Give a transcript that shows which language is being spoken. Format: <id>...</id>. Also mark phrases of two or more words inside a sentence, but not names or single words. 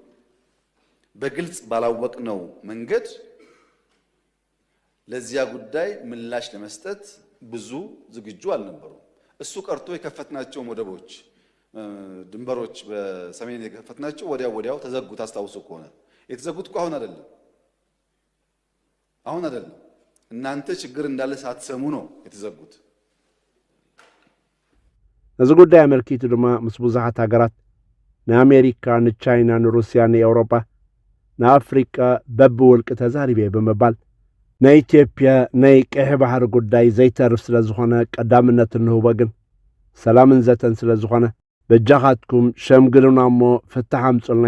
<am>በግልጽ ባላወቅነው መንገድ ለዚያ ጉዳይ ምላሽ ለመስጠት ብዙ ዝግጁ አልነበሩ እሱ ቀርቶ የከፈትናቸው ወደቦች ድንበሮች በሰሜን የከፈትናቸው ወዲያው ተዘጉ ታስታውሱ ከሆነ የተዘጉት እኮ አሁን አይደለም እናንተ ችግር እንዳለ ሳትሰሙ ነው የተዘጉት</am> <ti>እዚ ጉዳይ አመልኪቱ ድማ ምስ ብዙሓት ሃገራት ንአሜሪካ ንቻይና ንሩስያ ንኤውሮጳ ንአፍሪካ በብውልቂ ተዛሪበ ብምባል ናይ ኢትዮጵያ ናይ ቀይሕ ባህር ጉዳይ ዘይተርፍ ስለ ዝኾነ ቀዳምነት እንህቦ ግን ሰላምን ዘተን ስለ ዝኾነ በጃኻትኩም ሸምግሉና እሞ ፍትሕ ኣምፁልና</ti>